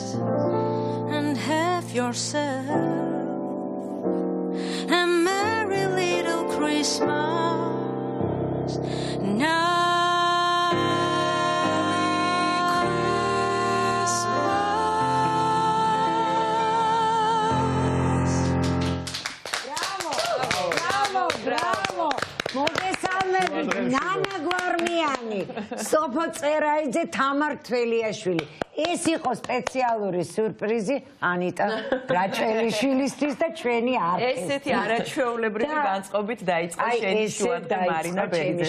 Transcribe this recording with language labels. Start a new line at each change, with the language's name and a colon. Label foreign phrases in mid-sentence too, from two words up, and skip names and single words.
English: And have yourself a merry little Christmas now. Bravo!
Georgian: მოგესალმებით, ნანა გვარმიანი, სოფო წერაიძე, თამარ თველიაშვილი. ეს იყო სპეციალური სიურპრიზი ანიტა რაჭველიშვილისთვის და ჩვენი არქივი. ესეთი არაჩვეულებრივი განწყობით დაიწყო შენი შუადღე მარინა ბერიძესთან